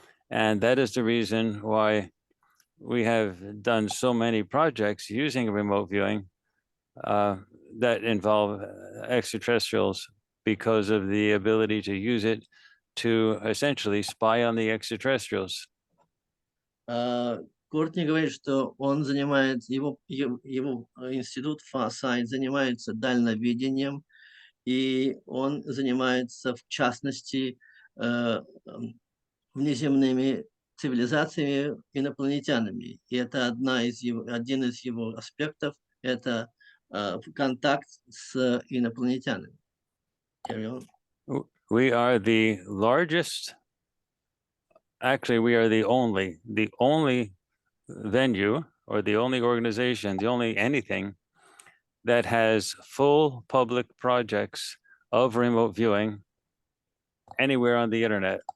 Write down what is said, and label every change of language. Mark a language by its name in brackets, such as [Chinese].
[English] And that is the reason why we have done so many projects using remote viewing that involve extraterrestrials, because of the ability to use it to essentially spy on the extraterrestrials. [Russian] Кортни говорит, что он занимается, его институт Farsight занимается дальновидением и он занимается, в частности, внеземными цивилизациями, инопланетянами. И это один из его аспектов, это контакт с инопланетянами. [English] Carry on. We are the largest, actually, we are the only venue or the only organization, the only anything that has full public projects of remote viewing anywhere on the internet.